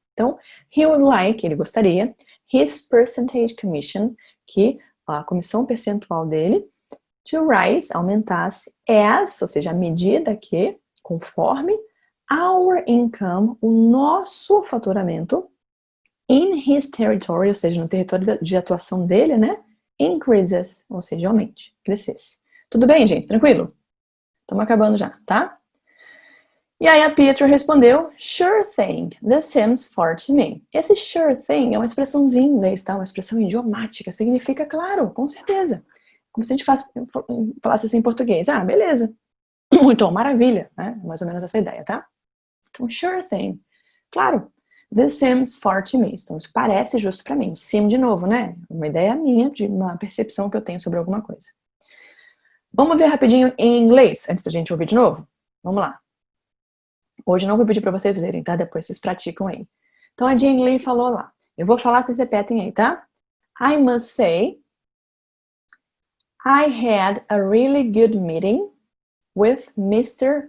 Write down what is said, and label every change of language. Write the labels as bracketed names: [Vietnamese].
[Portuguese] Então, [English] he would like, [Portuguese] ele gostaria, [English] his percentage commission, [Portuguese] que a comissão percentual dele, [English] to rise, [Portuguese] aumentasse, as, ou seja, à medida que, conforme, [English] our income, [Portuguese] o nosso faturamento, [English] in his territory, [Portuguese] ou seja, no território de atuação dele, né, increases, ou seja, aumente, crescesse. Tudo bem, gente? Tranquilo? Estamos acabando já, tá? E aí a Pietro respondeu, [English] sure thing, this seems far to me. [Portuguese] Esse [English] sure thing [Portuguese] é uma expressãozinha em inglês, tá? Uma expressão idiomática, significa claro, com certeza. Como se a gente falasse assim em português. Ah, beleza. Então, maravilha, né? Mais ou menos essa ideia, tá? Então, [English] sure thing. [Portuguese] Claro. [English] This seems far to me. [Portuguese] Então, isso parece justo para mim. Seem de novo, né? Uma ideia minha, de uma percepção que eu tenho sobre alguma coisa. Vamos ver rapidinho em inglês, antes da gente ouvir de novo? Vamos lá. Hoje eu não vou pedir para vocês lerem, tá? Depois vocês praticam aí. Então, a Jane Lee falou lá. Eu vou falar, vocês repetem aí, tá? [English] I must say, I had a really good meeting with Mr.